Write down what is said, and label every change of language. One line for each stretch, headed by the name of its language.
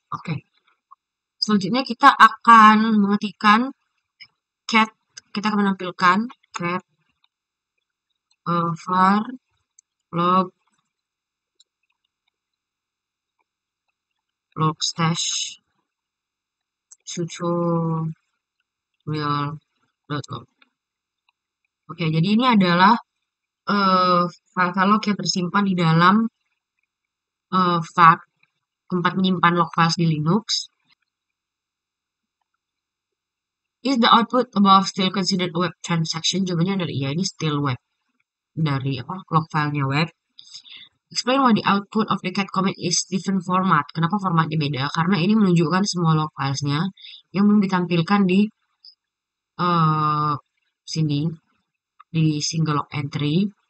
Indonesian: Oke. Selanjutnya kita akan mengetikkan cat, kita akan menampilkan cat var log stash tutorial.com. Oke, jadi ini adalah file log yang tersimpan di dalam tempat menyimpan log files di Linux.
English: Is the output above still considered a web transaction?
Indonesian: Jawabannya adalah iya, ini still web dari log filenya web.
English: Explain why the output of the cat command is different format.
Indonesian: Kenapa formatnya beda? Karena ini menunjukkan semua log filesnya yang belum ditampilkan di sini di single log entry.